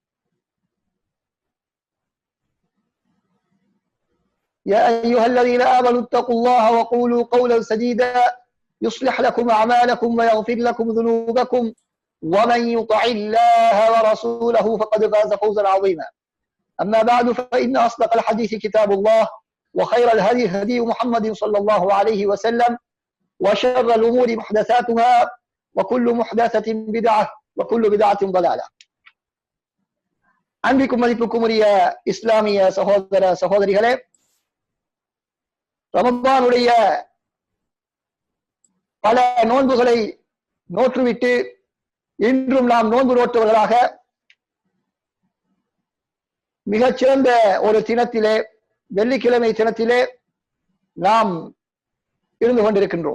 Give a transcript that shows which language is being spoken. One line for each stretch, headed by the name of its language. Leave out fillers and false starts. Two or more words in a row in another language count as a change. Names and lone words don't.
Arabic: يا أيها الذين آمنوا اتقوا الله وقولوا قولا سديدا يصلح لكم أعمالكم ويغفر لكم ذنوبكم ومن يطع الله ورسوله فقد فاز فوزا عظيما. أما بعد فإن أصدق الحديث كتاب الله وخير الهدي هدي محمد صلى الله عليه وسلم وشر الأمور محدثاتها وكل محدثة بدعة وكل بدعة ضلالة.
Tamil: அன்பிற்கும் மதிப்புக்கும் உரிய இஸ்லாமிய சகோதர சகோதரிகளே, ரமதானுடைய பல நோன்புகளை நோற்றுவிட்டு இன்றும் நாம் நோன்பு நோற்றவர்களாக மிகச்சிறந்த ஒரு தினத்திலே, வெள்ளிக்கிழமை தினத்திலே நாம் இருந்து கொண்டிருக்கின்றோம்.